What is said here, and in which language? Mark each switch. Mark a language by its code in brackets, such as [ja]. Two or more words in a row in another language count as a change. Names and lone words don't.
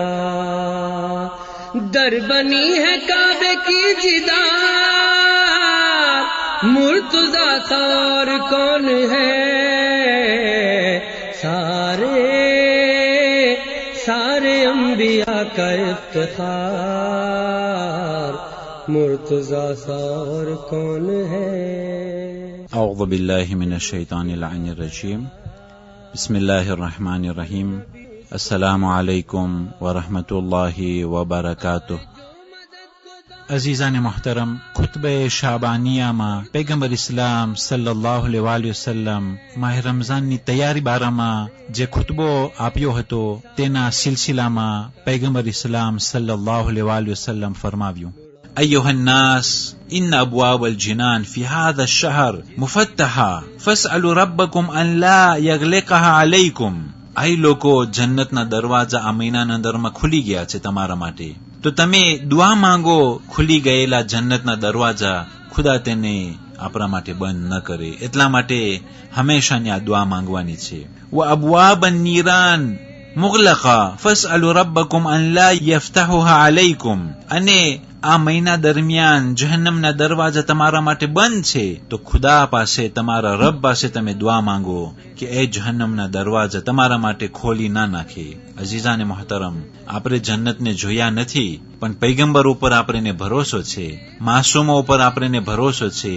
[ur] در بنی ہے کعبے کی جدار مرتضیٰ سا اور کون ہے. سارے انبیا کا افتخار مرتضیٰ سا اور کون ہے. [ar] أعوذ بالله من الشيطان الرجيم. بسم الله الرحمن الرحيم. السلام عليكم ورحمة الله وبركاته. [ur] عزیزانِ محترم، خطبۂ شعبانیہ میں پیغمبر اسلام صلی اللہ علیہ وسلم ماہ رمضان [gu] ની તૈયારી બારામાં જે ખુતબો આપ્યો હતો તેના સિલસિલામાં [ur] پیغمبر اسلام صلی اللہ علیہ وسلم फरमाव्યું, [ar] أيها الناس إن أبواب الجنان في هذا الشهر مفتحة فاسألوا ربكم أن لا يغلقها عليكم. [gu] أي લોકો જન્નતના દરવાજા આ મહિનાના અંદરમાં ખુલી ગયા છે તમારા માટે, તો તમે દુઆ માંગો ખુલી ગયેલા જન્નતના દરવાજા ખુદા તેને આપણા માટે બંધ ન કરે. એટલા માટે હંમેશાની આ દુઆ માંગવાની છે. [ar] وأبواب النيران مغلقة فاسألوا ربكم أن لا يفتحها عليكم. [gu] અને આ મહિના દરમિયાન જહન્નમના દરવાજા તમારા માટે બંધ છે, તો ખુદા પાસે, તમારા રબ પાસે તમે દુઆ માંગો કે એ જહન્નમના દરવાજા તમારા માટે ખોલી ના નાખે. અઝીઝાને મોહતરમ, આપણે જન્નતને જોયા નથી, પણ પૈગંબર ઉપર આપણને ભરોસો છે, માસૂમો ઉપર આપણને ભરોસો છે.